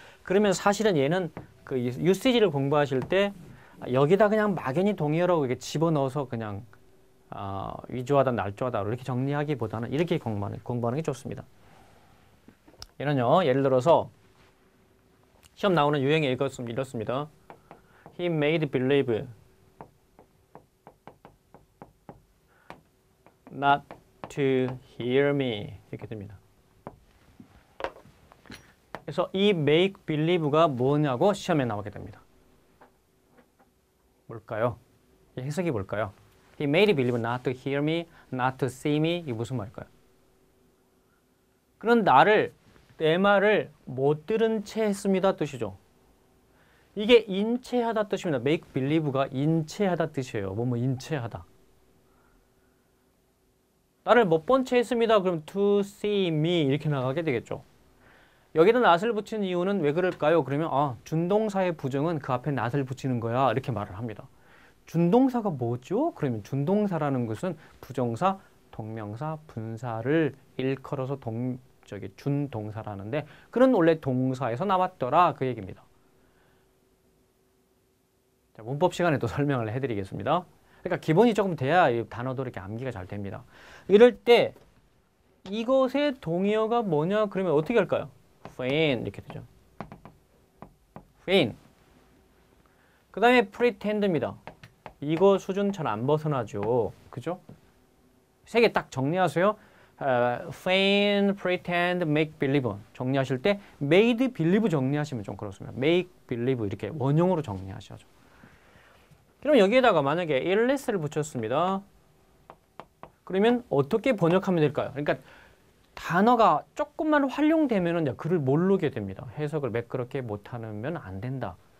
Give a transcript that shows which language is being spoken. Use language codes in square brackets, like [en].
[ko] 그러면 사실은 얘는 그 유세지를 공부하실 때 여기다 그냥 막연히 동의어라고 이렇게 집어넣어서 그냥 위조하다, 날조하다 이렇게 정리하기보다는 이렇게 공부하는 게 좋습니다. 얘는요. 예를 들어서 시험 나오는 유형이 이렇습니다. [en] He made believe not to hear me [ko] 이렇게 됩니다. 그래서 이 make believe가 뭐냐고 시험에 나오게 됩니다. 뭘까요? 이 해석이 뭘까요? [en] He made believe not to hear me, not to see me [ko] 이게 무슨 말일까요? 그런 내 말을 못 들은 채 했습니다 뜻이죠. 이게 인체하다 뜻입니다. make believe가 인체하다 뜻이에요. 뭐뭐 인체하다. 나를 못 본 채 했습니다. 그럼 to see me 이렇게 나가게 되겠죠. 여기다 not을 붙이는 이유는 왜 그럴까요? 그러면 준동사의 부정은 그 앞에 not을 붙이는 거야 이렇게 말을 합니다. 준동사가 뭐죠? 그러면 준동사라는 것은 부정사, 동명사, 분사를 일컬어서 준동사라는데 그런 원래 동사에서 나왔더라 그 얘기입니다. 자, 문법 시간에 또 설명을 해드리겠습니다. 그러니까 기본이 조금 돼야 이 단어도 이렇게 암기가 잘 됩니다. 이럴 때 이것의 동의어가 뭐냐 그러면 어떻게 할까요? feign 이렇게 되죠. feign. 그 다음에 pretend입니다. 이거 수준 잘 안 벗어나죠. 그죠? 세 개 딱 정리하세요. feign, pretend, make believe 정리하실 때 made believe 정리하시면 좀 그렇습니다. make believe 이렇게 원형으로 정리하셔야죠. 그럼 여기에다가 만약에 illness를 붙였습니다. 그러면 어떻게 번역하면 될까요? 그러니까 단어가 조금만 활용되면 글을 모르게 됩니다. 해석을 매끄럽게 못하면 안 된다.